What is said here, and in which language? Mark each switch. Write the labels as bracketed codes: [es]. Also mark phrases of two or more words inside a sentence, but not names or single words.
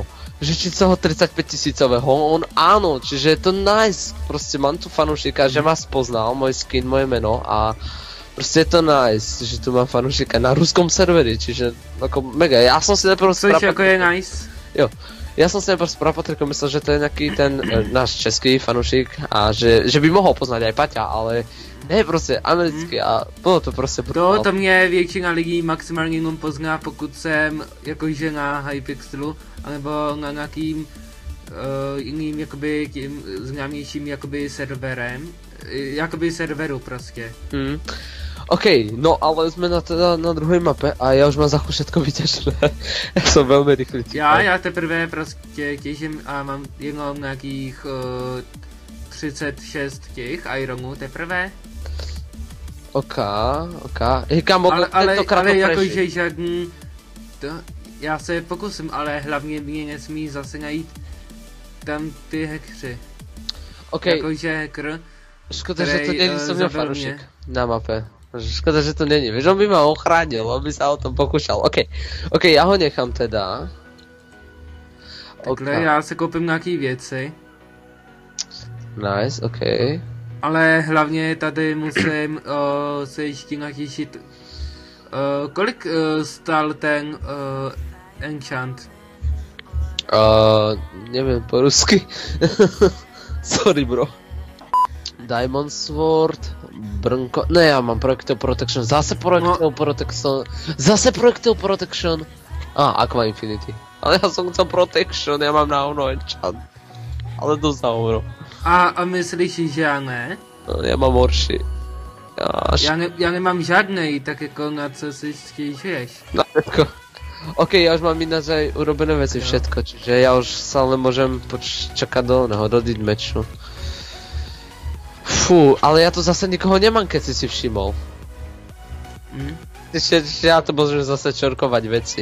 [sk] Že či toho 35 000, on áno, čiže je to nice, proste mám tu fanúšika, že ma spoznal, môj skin, moje meno a proste je to nice, že tu mám fanúšika na ruskom serveri, čiže ako mega, ja som si najprv [cs] Což jako je nice. [sk] Jo, ja som si najprv z prapotrku myslel, že to je nejaký ten náš český fanúšik a že by mohol poznať aj Paťa, ale ne, [cs] prostě americký a bylo to prostě brutál. To mě většina lidí maximálně jenom pozná, pokud jsem jakože na Hypixelu, anebo na nějakým jiným jakoby tím známějším jakoby serverem, jakoby serveru prostě. [sk] OK, no ale sme na druhej mape a ja už mám za všetko vyťažené. Ja som veľmi rýchly. [cs] Já teprve prostě těžím a mám jenom nějakých 36 těch ironů teprve. [sk] OK. Hej, kámo, tentokrát to [cs] jakože žádný... Já se pokusím, ale hlavně mě nesmí zase najít tam ty hekři. OK. Jakože hacker, [sk] škoda, že to není som mňa fanúšik na mape. [cs] Škoda, že to není. [sk] Vieš, on by ma ochránil, on by sa o tom pokúšal. OK, ja ho nechám teda. [cs] Takhle já se koupím nějaký věci. Nice, OK. Ale hlavně tady musím se ještě natěšit. Kolik stál ten enchant? [sk] Neviem po rusky. [en] Sorry bro. [sk] Diamond Sword, Brnko, ne ja mám Projectile Protection, zase Projectile Protection. Aqua Infinity. Ale ja som chcel Protection, ja mám na ono enchant. Ale dosť za bro. [cs] A myslíš, že já ne? [sk] No, ja mám horší. [cs] Já nemám žádnej, tak jako na co si stěžuješ? [sk] Na všetko. OK, ja už mám ináč aj urobené veci, všetko, čiže ja už sa len môžem čakať do deathmatchu. Fú, ale ja tu zase nikoho nemám, keď si všimol. Ja to môžem zase čorkovať veci.